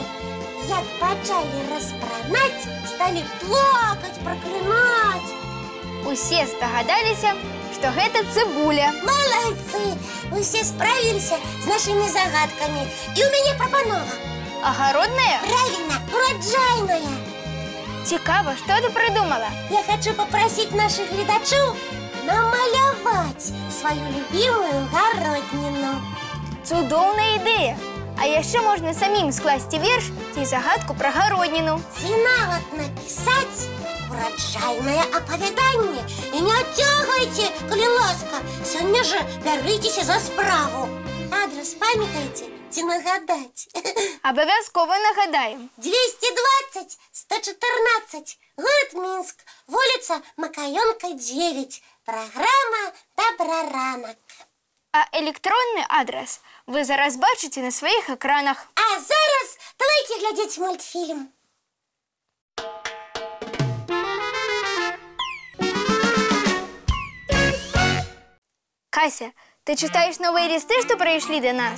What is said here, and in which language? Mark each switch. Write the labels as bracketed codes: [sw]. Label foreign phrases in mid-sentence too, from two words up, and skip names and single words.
[be] Як пачалі распранаць, сталі плакаць, праклінаць. Усе здагадаліся, што гэта цыбуля. Малайцы, усе справіліся з нашымі загадкамі. І ў мяне прапанова. Агародная? Правільна, ураджайная. Цікава, што ты прыдумала? [ru] Я хочу попросить наших [be] гледачоў намаляваць сваю [ru] любимую гародніну. [be] Цудоўная ідэя! А яшчэ можна самім скласці верш ці загадку пра гародніну. Ці нават напісаць ураджайнае апавяданне. І не адцягвайце, калі ласка, сёння жа бярыцеся за справу. Адрес памятаеце? [uk] забудьте нагадать. Обов'язково нагадаємо. 220 114. [ru] Город Минск. Улица Макаенко, 9. Програма «Доброранок». [uk] А електронний адрес ви зараз бачите на своїх екранах. [be] А зараз [ru] давайте глядеть мультфильм. [uk] Кася, ти читаєш нові листи, що прийшли до нас?